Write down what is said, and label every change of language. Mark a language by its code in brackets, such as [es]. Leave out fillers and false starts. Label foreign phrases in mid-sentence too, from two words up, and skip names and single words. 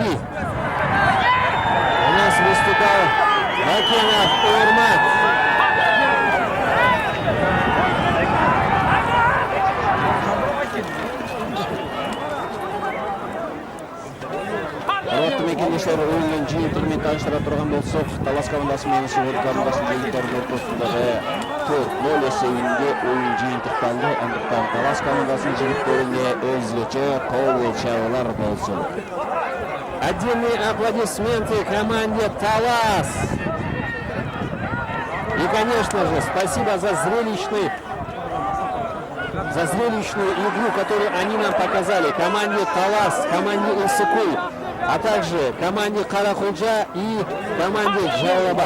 [ru] У нас выступал Бакенов Урмат. [ky] Ротты мекендештер оюнун жыйынтыгы менен тааныштыра турган болсок, Талас командасы менен Сибир командасынын жыйынтыктарынын ортосундагы 4-0 эсебинде оюн жыйынтыкталды. Андыктан Талас командасынын жигиттерине өзгөчө кол чабуулар болсун. [ru] Отдельные аплодисменты команде Талас. И, конечно же, спасибо за зрелищную игру, которую они нам показали. Команде Талас, команде Исыкуль, а также команде Каракулжа и команде Джалалабад.